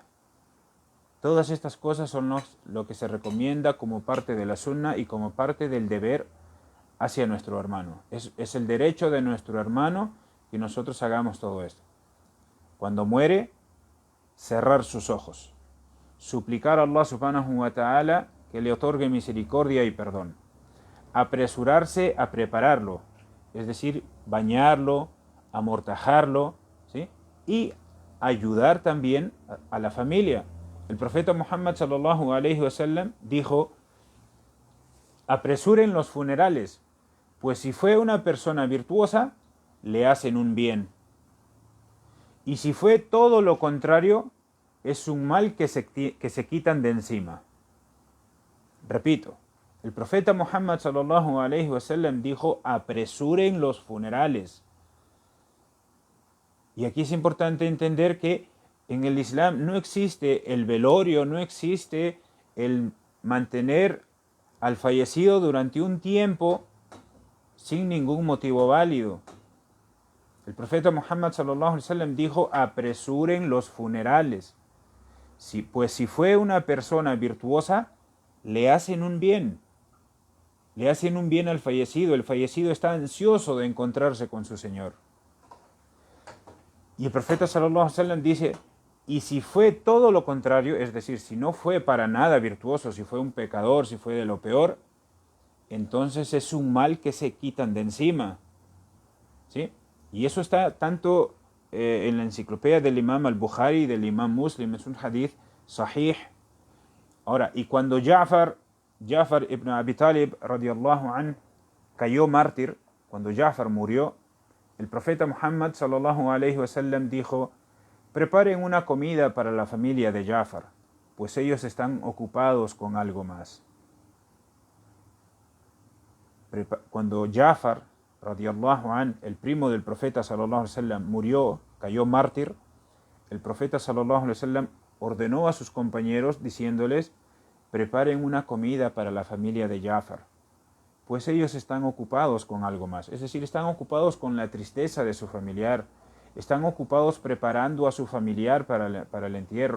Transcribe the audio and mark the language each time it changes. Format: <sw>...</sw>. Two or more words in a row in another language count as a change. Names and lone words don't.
<es>Todas estas cosas son lo que se recomienda como parte de la sunna y como parte del deber hacia nuestro hermano. Es el derecho de nuestro hermano que nosotros hagamos todo esto. Cuando muere, cerrar sus ojos, suplicar a</es> <ar>الله سبحانه وتعالى</ar> <es>que le otorgue misericordia y perdón, apresurarse a prepararlo, es decir, bañarlo, amortajarlo, ¿sí? Y ayudar también a la familia. El profeta Muhammad</es> <ar>صلى الله عليه وسلم</ar> <es>dijo: apresuren los funerales, pues si fue una persona virtuosa, le hacen un bien. Y si fue todo lo contrario, es un mal que se quitan de encima. Repito, el profeta Muhammad</es> <ar>صلى الله عليه وسلم</ar> <es>dijo: apresuren los funerales. Y aquí es importante entender que en el Islam no existe el velorio, no existe el mantener al fallecido durante un tiempo sin ningún motivo válido. El profeta Muhammad</es> <ar>صلى الله عليه وسلم</ar> <es>dijo: apresuren los funerales. Pues si fue una persona virtuosa, le hacen un bien. Le hacen un bien al fallecido. El fallecido está ansioso de encontrarse con su Señor. Y el profeta</es> <ar>صلى الله عليه وسلم</ar> <es>dice: y si fue todo lo contrario, es decir, si no fue para nada virtuoso, si fue un pecador, si fue de lo peor, entonces es un mal que se quitan de encima. ¿Sí? Y eso está tanto en la enciclopedia del Imam al-Bukhari y del Imam Muslim, es un</es> <ar>حديث صحيح.</ar> <es>Ahora, y cuando Ja'far ibn Abi Talib</es> <ar>رضي الله عنه</ar> <es>cayó mártir, cuando Ja'far murió, el profeta Muhammad</es> <ar>صلى الله عليه وسلم</ar> <es>dijo: preparen una comida para la familia de Ja'far, pues ellos están ocupados con algo más. Cuando Ja'far</es> <ar>رضي الله عنه,</ar> <es>el primo del profeta</es> <ar>صلى الله عليه وسلم,</ar> <es>murió, cayó mártir, el profeta</es> <ar>صلى الله عليه وسلم</ar> <es>ordenó a sus compañeros diciéndoles: preparen una comida para la familia de Ja'far, pues ellos están ocupados con algo más. Es decir, están ocupados con la tristeza de su familiar, están ocupados preparando a su familiar para el entierro.</es>